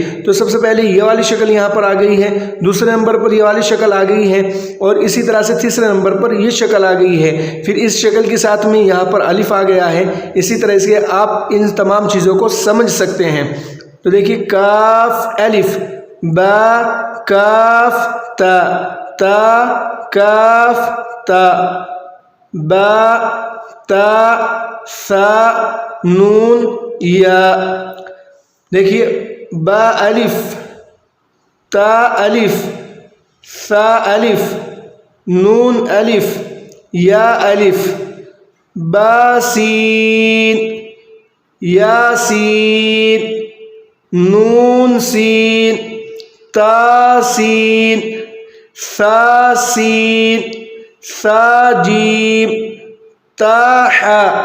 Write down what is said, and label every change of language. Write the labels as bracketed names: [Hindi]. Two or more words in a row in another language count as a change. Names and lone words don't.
[Urdu] تو سب سے پہلے یہ والی شکل یہاں پر آ گئی ہے، دوسرے نمبر پر یہ والی شکل آ گئی ہے، اور اسی طرح سے تیسرے نمبر پر یہ شکل آ گئی ہے۔ پھر اس شکل کے ساتھ میں یہاں پر الف آ گیا ہے۔ اسی طرح سے آپ ان تمام چیزوں کو سمجھ سکتے ہیں۔ تو دیکھیے کاف الف، با کاف تا، تا کاف تا، با تا سا نون یا۔ دیکھیے با الف، تا الف، ثا الف، نون الف، یا الف، با سین، یا سین، نون سین، تا سین، ثا سین، ثا جیم، تا حا۔